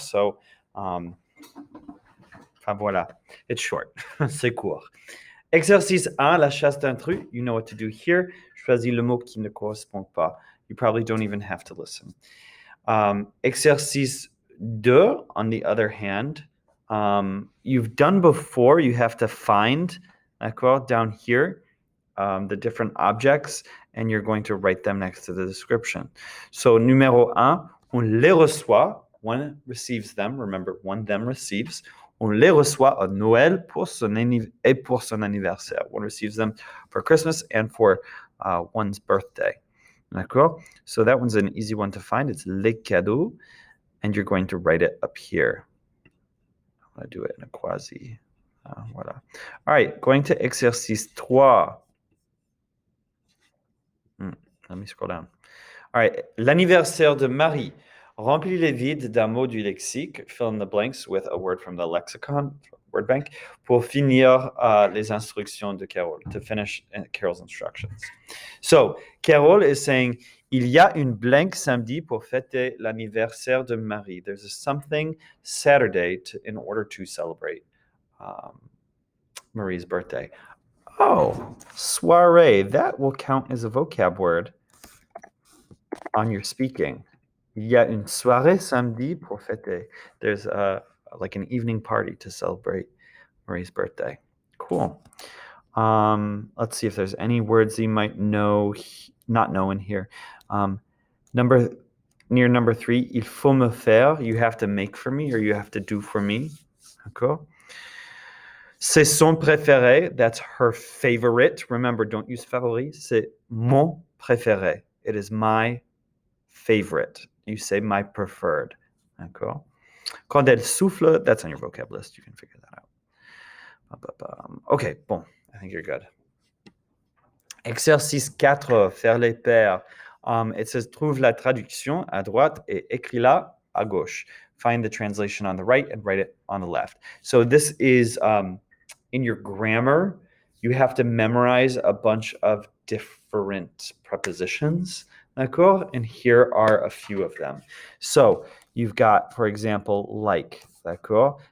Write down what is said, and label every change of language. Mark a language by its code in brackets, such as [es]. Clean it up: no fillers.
[en] So, [fr] enfin voilà, [en] it's short, [fr] c'est court. Exercice 1, la chasse d'intrus. [en] You know what to do here. [fr] Choisis le mot qui ne correspond pas. [en] You probably don't even have to listen. Exercice 2, on the other hand, you've done before. You have to find, [fr] d'accord, [en] down here, the different objects, and you're going to write them next to the description. [fr] So, numéro 1, on les reçoit. [en] One receives them. Remember, one them receives. [fr] On les reçoit à Noël pour son anniversaire. [en] One receives them for Christmas and for one's birthday. [fr] D'accord? [en] So that one's an easy one to find. It's [fr] les cadeaux, [en] and you're going to write it up here. I'm going to do it in a quasi. [fr] Voilà. [en] All right, going to exercice 3. Let me scroll down. All right, [fr] l'anniversaire de Marie. Remplis les vides d'un mot du lexique. [en] Fill in the blanks with a word from the lexicon, word bank, [fr] pour finir les instructions de Carole, [en] to finish Carole's instructions. So, Carole is saying, [fr] il y a une blank samedi pour fêter l'anniversaire de Marie. [en] There's a something Saturday in order to celebrate Marie's birthday. Oh, soiree. That will count as a vocab word on your speaking. [fr] Il y a une soirée samedi pour fêter. [en] There's like an evening party to celebrate Marie's birthday. Cool. Let's see if there's any words you might not know in here. Near number 3, [fr] il faut me faire. [en] You have to make for me, or you have to do for me. [fr] D'accord? C'est son préféré. [en] That's her favorite. Remember, don't use favori. [fr] C'est mon préféré. [en] It is my favorite. You say my preferred. [fr] D'accord? Quand elle souffle, [en] that's on your vocab list. You can figure that out. Okay, bon. I think you're good. [fr] Exercice 4, faire les paires. [en] It says, [fr] trouve la traduction à droite et écris-la à gauche. [en] Find the translation on the right and write it on the left. So this is, in your grammar, you have to memorize a bunch of different prepositions. [fr] D'accord? [en] And here are a few of them. So you've got, for example, like. [fr] D'accord?